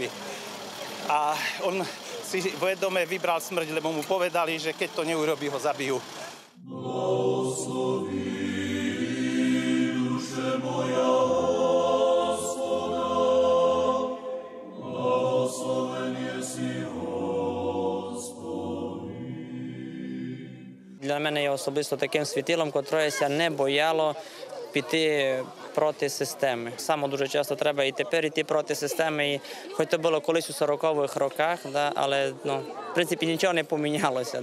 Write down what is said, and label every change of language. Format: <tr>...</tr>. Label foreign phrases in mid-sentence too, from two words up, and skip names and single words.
<sk>A on si vedome vybral smrť, lebo mu povedali, že keď to neurobí, ho zabijú.</sk> <cu>Благослови душе моя Господа, благословение си</cu> <uk>Для мене є особисто таким світилом, котреся не бояло піти проти системи. Само дуже часто треба і тепер йти проти системи. І хоч це було колись у 40-х роках, да, але в принципі нічого не помінялося.</uk>